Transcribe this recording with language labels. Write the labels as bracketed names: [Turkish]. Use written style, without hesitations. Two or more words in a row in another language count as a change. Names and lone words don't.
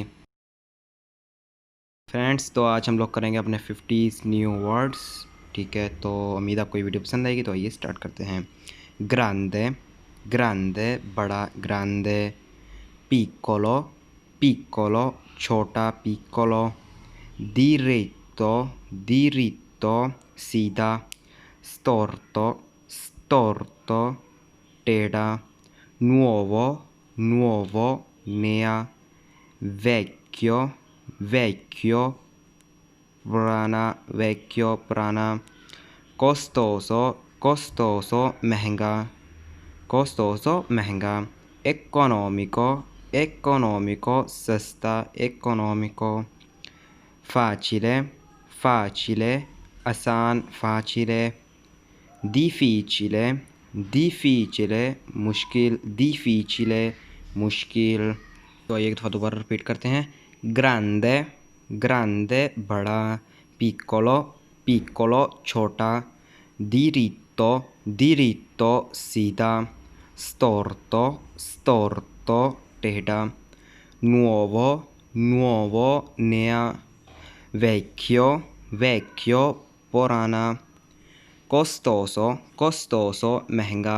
[Hindi] फ्रेंड्स, तो आज हम लोग करेंगे अपने 50 [English] new words. [Hindi] ठीक है, तो उम्मीद आपको ये वीडियो पसंद आएगी। तो आइए स्टार्ट करते हैं। [Italian] grande, grande बड़ा, ग्रांदे। piccolo, piccolo छोटा, पिccolo। diritto, diritto सीधा। storto, storto टेढ़ा। nuovo, nuovo नया। vecchio, vecchio पुराना, vecchio पुराना। costoso, costoso महंगा, costoso महंगा। economico, economico सस्ता, economico। facile, facile आसान, facile। difficile, difficile मुश्किल, difficile मुश्किल। [Hindi] तो एक दफ़ा दोबारा रिपीट करते हैं। [Italian] grande, grande बड़ा। piccolo, piccolo छोटा। diritto, diritto सीधा। storto, storto टेढ़ा। nuovo, nuovo नया। vecchio, vecchio पुराना। costoso, costoso महंगा।